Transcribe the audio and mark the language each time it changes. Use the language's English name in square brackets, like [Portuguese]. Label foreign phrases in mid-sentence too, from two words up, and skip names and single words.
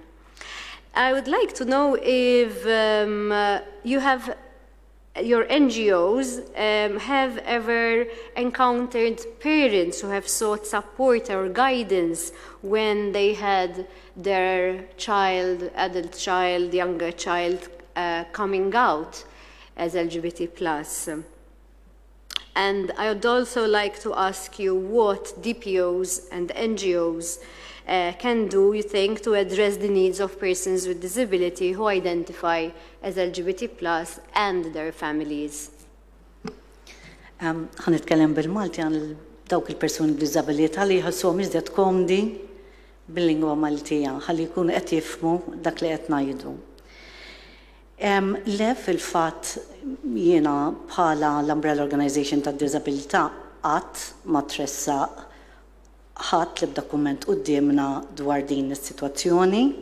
[English] I would like to know if your NGOs have ever encountered parents who have sought support or guidance when they had their child, adult child, younger child coming out as LGBT+. And I would also like to ask you what DPOs and NGOs can do, you think, to address the needs of persons with disability who identify as LGBT+ and their families. [Maltese] Ħanitkellem bil-Malti għal dawk il-persuni b'diżabilità li jħossuhom iżjed komdi bil-lingwa Maltija ħalli jkunu qed jifhmu dak li qed ngħidu. Le fil-fatt jiena bħala l-Umbrella Organization tad-Diżabilità qatt ma tressaq ħadd li b'dokument qudiemna dwar din is-sitwazzjoni.